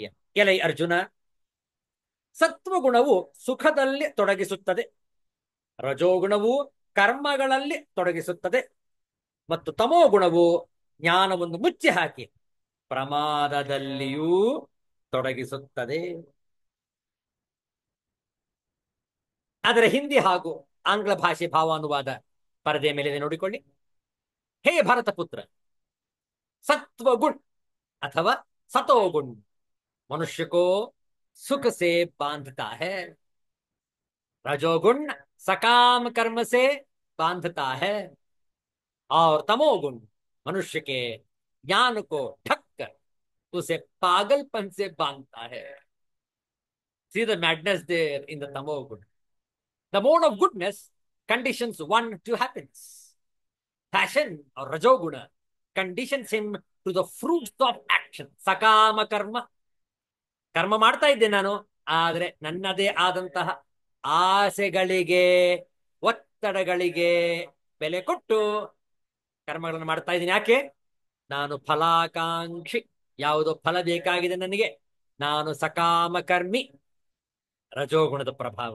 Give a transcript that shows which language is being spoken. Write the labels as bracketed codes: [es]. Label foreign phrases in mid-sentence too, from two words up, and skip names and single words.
[kn] ಎಲೈ ಅರ್ಜುನ, ಸತ್ವಗುಣವು ಸುಖದಲ್ಲಿ ತೊಡಗಿಸುತ್ತದೆ, ರಜೋಗುಣವು ಕರ್ಮಗಳಲ್ಲಿ ತೊಡಗಿಸುತ್ತದೆ, ಮತ್ತು ತಮೋ ಗುಣವು ಜ್ಞಾನವನ್ನು ಮುಚ್ಚಿ ಹಾಕಿ ಪ್ರಮಾದದಲ್ಲಿಯೂ ತೊಡಗಿಸುತ್ತದೆ. ಅದರ ಹಿಂದಿ ಹಾಗೂ ಆಂಗ್ಲ ಭಾಷೆ ಭಾವಾನುವಾದ ಪರದೆಯ ಮೇಲಿದೆ, ನೋಡಿಕೊಳ್ಳಿ. ಹೇ ಭರತ ಪುತ್ರ, [hi] सत्वगुण अथवा सतोगुण मनुष्य को सुख से बांधता है, रजोगुण सकाम कर्म से बांधता है, और तमोगुण मनुष्य के ज्ञान को ढक कर उसे पागलपन से बांधता है. [en] See the madness there in the tamogun. The mode of goodness conditions one to happiness. Passion or rajoguna conditions him to the fruits of action. [kn] ಸಕಾಮ ಕರ್ಮ, ಕರ್ಮ ಮಾಡ್ತಾ ಇದ್ದೆ ನಾನು, ಆದ್ರೆ ನನ್ನದೇ ಆದಂತಹ ಆಸೆಗಳಿಗೆ, ಒತ್ತಡಗಳಿಗೆ ಬೆಲೆ ಕೊಟ್ಟು ಕರ್ಮಗಳನ್ನು ಮಾಡ್ತಾ ಇದ್ದೀನಿ. ಯಾಕೆ? ನಾನು ಫಲಾಕಾಂಕ್ಷಿ, ಯಾವುದೋ ಫಲ ಬೇಕಾಗಿದೆ ನನಗೆ, ನಾನು ಸಕಾಮ ಕರ್ಮಿ, ರಜೋಗುಣದ ಪ್ರಭಾವ.